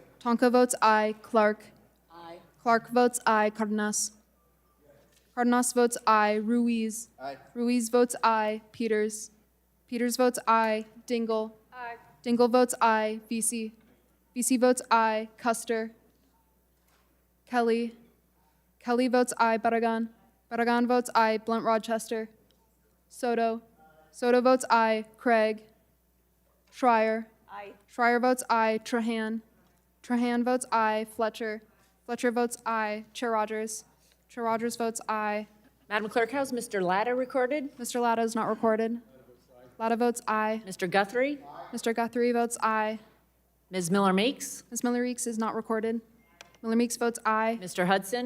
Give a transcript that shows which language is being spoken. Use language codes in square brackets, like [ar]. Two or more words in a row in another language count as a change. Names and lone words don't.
[en] Tonko votes aye. Clark. Aye. Clark votes aye. Cardenas. Cardenas votes aye. Ruiz. Aye. Ruiz votes aye. Peters. Peters votes aye. Dingell. Aye. Dingell votes aye. VC. VC votes aye. Custer. Kelly. Kelly votes aye. Barragan. Barragan votes aye. Blunt Rochester. Soto. Soto votes aye. Craig. Schreier. Aye. Schreier votes aye. Trahan. Trahan votes aye. Fletcher. Fletcher votes aye. Chair Rogers. Chair Rogers votes aye. Madam Clerk, how's Mr. Latta recorded? Mr. Latta is not recorded. Latta votes aye. Mr. Guthrie? Mr. Guthrie votes aye. Ms. Miller Meeks? Ms. Miller Meeks is not recorded. Miller Meeks votes aye. Mr. Hudson?